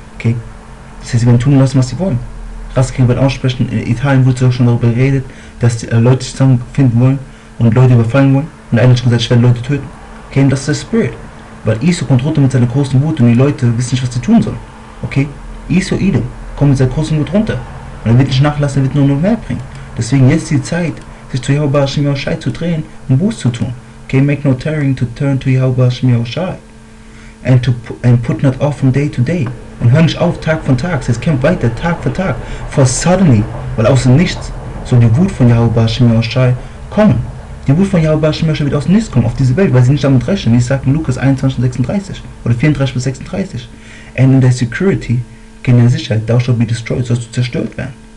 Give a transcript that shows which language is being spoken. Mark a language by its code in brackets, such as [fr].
[de] Okay, das heißt, sie werden tun lassen, was sie wollen. Rasskrieg wird aussprechen, in Italien wurde schon darüber geredet, dass die Leute sich zusammenfinden wollen und Leute überfallen wollen, und einer hat schon gesagt, ich werde Leute töten. Okay, und das ist der Spirit. Weil Esau kommt runter mit seiner großen Wut und die Leute wissen nicht, was sie tun sollen. Okay? Esau, Edom, kommt mit seiner großen Wut runter. Und er wird nicht nachlassen, er wird nur noch mehr bringen. Deswegen jetzt die Zeit, sich zu Yahweh Hashem Yahushai zu drehen und Buß zu tun. [en] Okay, make no tarrying to turn to Yahweh Hashem Yahushai. And put not off from day to day. [de] Und hör nicht auf, Tag von Tag. Es kämpft weiter, Tag für Tag. [en] For suddenly, [de] weil aus dem Nichts, soll die Wut von Yahweh Hashem Yahushai kommen. Die Wut von Yahweh Hashem Yahushai wird aus dem Nichts kommen auf diese Welt, weil sie nicht damit rechnen, wie es sagt in Lukas 21:36 oder 34-36. And in der Security, in der Sicherheit, [en] thou shalt be destroyed, [de] sollst du zerstört werden.